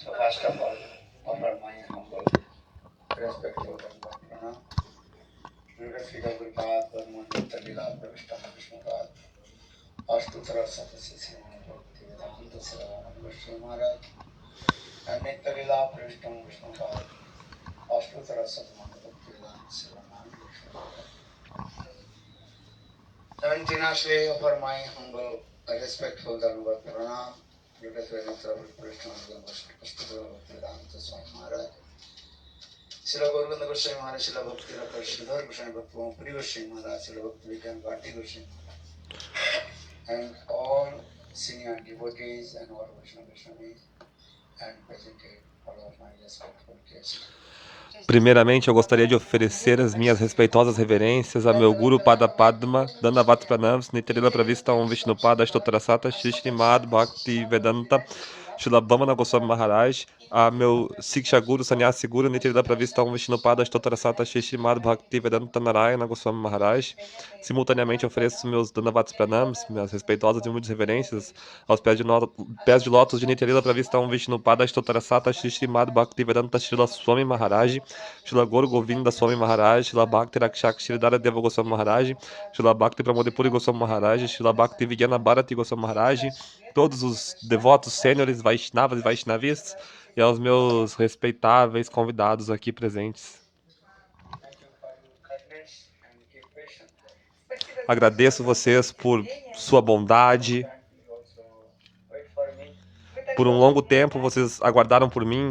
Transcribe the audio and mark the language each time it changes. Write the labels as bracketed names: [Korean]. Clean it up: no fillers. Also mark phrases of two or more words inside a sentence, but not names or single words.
[English] First of all, offer my humble, respectful pranam. Srila Gurupad, Padmanita Lila, Pravishtam Vishnupad, Ashtutra Satasya Bhakti Vedanta Siddhana Goswami Maharaj, and Nitya Lila, Pravishtam Vishnupad, Ashtutra Satamana Bhakti Vedanta Siddhana Goswami Maharaj. 17 I offer my humble, respectful [Sanskrit] Dhanavad Pranam. [English] Srila Gauranga Goswami Maharaj, Srila Bhakti Rapar Sridhar Goswami Bhakti Puri Goswami Maharaj, Srila Bhakti Vigyan Bhatti Goswami, and all senior devotees and all Vaishnava Goswamis, and presented all of my respectful guests. [Portuguese] Primeiramente, eu gostaria de oferecer as minhas respeitosas reverências a meu [Sanskrit] Guru Pada Padma, Dandavat Pranams, [Portuguese] Nitirila Pravista Om Vishnupada Ashtotrasata Shri Srimad Bhakti Vedanta Srila Vamana Goswami Maharaj, a meu Siksha Guru Sannyasi Guru Nitirila Pravista Om Vishnupada Ashtotrasata Shri Srimad Bhakti Vedanta Narayana Goswami Maharaj. Simultaneamente ofereço meus [Sanskrit] Dandavat Pranams, [Portuguese] minhas respeitosas e humildes reverências aos pés de lótus de Nitirila Pravista Om Vishnupada Ashtotrasata Shri Srimad Bhakti Vedanta Srila Swami Maharaj, Srila Gaura Govinda Swami Maharaj, Srila Bhakti Rakshak Shridhara Deva Goswami Maharaj, Srila Bhakti Pramodipuri Goswami Maharaj, Srila Bhakti Vigyana Bharati Goswami Maharaj, todos os devotos sêniores, Vaishnavas e Vaishnavistas, e aos meus respeitáveis convidados aqui presentes. Agradeço vocês por sua bondade. Por um longo tempo vocês aguardaram por mim.